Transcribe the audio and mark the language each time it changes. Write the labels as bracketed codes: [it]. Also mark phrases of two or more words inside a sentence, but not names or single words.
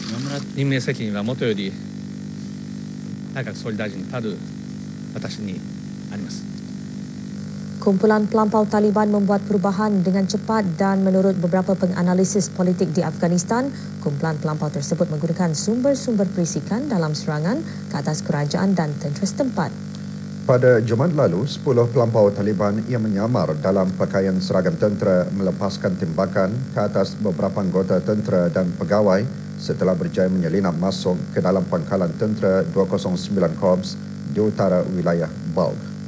[ja] 任命責任はもとより内閣総理大臣たる私にあります。 [ms] Kumpulan pelampau Taliban membuat perubahan dengan cepat dan menurut beberapa penganalisis politik di Afghanistan, kumpulan pelampau tersebut menggunakan sumber-sumber perisikan dalam serangan ke atas kerajaan dan tentera setempat. Pada Jumaat lalu, 10 pelampau Taliban yang menyamar dalam pakaian seragam tentera melepaskan tembakan ke atas beberapa anggota tentera dan pegawai setelah berjaya menyelinap masuk ke dalam pangkalan tentera 209 Korps di utara wilayah Balkh.